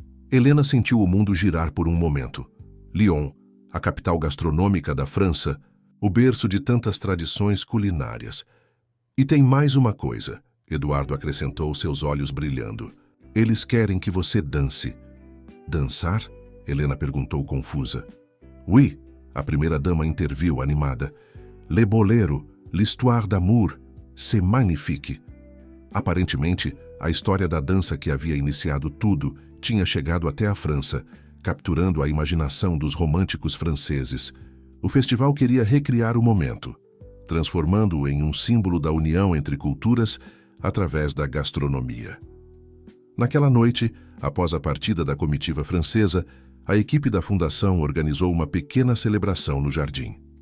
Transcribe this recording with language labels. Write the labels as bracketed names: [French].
[Portuguese] Helena sentiu o mundo girar por um momento. Lyon, a capital gastronômica da França, o berço de tantas tradições culinárias. E tem mais uma coisa, Eduardo acrescentou, seus olhos brilhando. Eles querem que você dance. Dançar? Helena perguntou confusa. Oui, a primeira-dama interviu animada. [French] Le bolero, l'histoire d'amour, c'est magnifique. [Portuguese] Aparentemente, a história da dança que havia iniciado tudo tinha chegado até a França, capturando a imaginação dos românticos franceses. O festival queria recriar o momento. Transformando-o em um símbolo da união entre culturas, através da gastronomia. Naquela noite, após a partida da comitiva francesa, a equipe da fundação organizou uma pequena celebração no jardim.